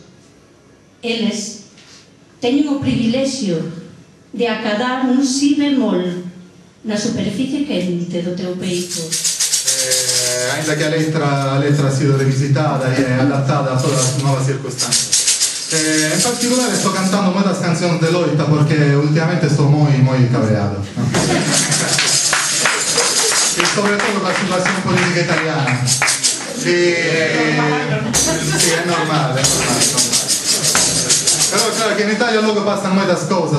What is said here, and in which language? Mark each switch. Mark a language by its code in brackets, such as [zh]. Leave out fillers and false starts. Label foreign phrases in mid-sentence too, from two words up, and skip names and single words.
[gl] Eles teñen o privilexio de acadar un si bemol na superficie quente do teu peito. Ainda que a letra ha sido revisitada e adaptada a todas as novas circunstancias. [es] En [it] particolare sto [es] cantando muchas canciones de Loita porque últimamente sto muy cabreado, ¿no? Y sobre todo la situación política italiana. Sí, es normal. Pero claro que en Italia luego pasan muchas cosas.